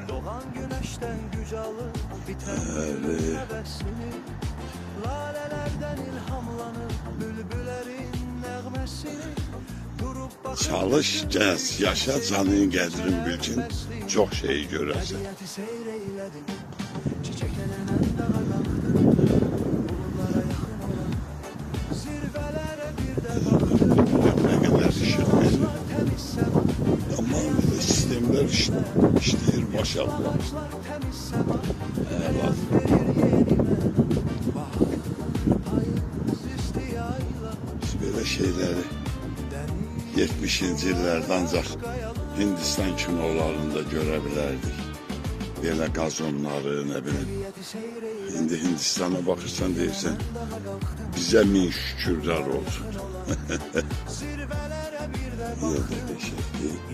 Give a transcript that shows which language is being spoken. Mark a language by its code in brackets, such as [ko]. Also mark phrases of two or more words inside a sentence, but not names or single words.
[az] Çalış, gəz, yaşa, canın qədrin bilkin, çox şeyi görəsən. [tr] Ne kadar işitmez. Ama sistemler işleyir maşallah. Evet. Biz böyle şeyleri [az] 70'inci illərdə ancaq Hindistan kinolarında [tr] görebilirdik. [az] Belə qazonları, ne bileyim. İndi Hindistan'a baxırsan deyirsən, bizə min şükürlər olsun. Yerdə deşək deyil.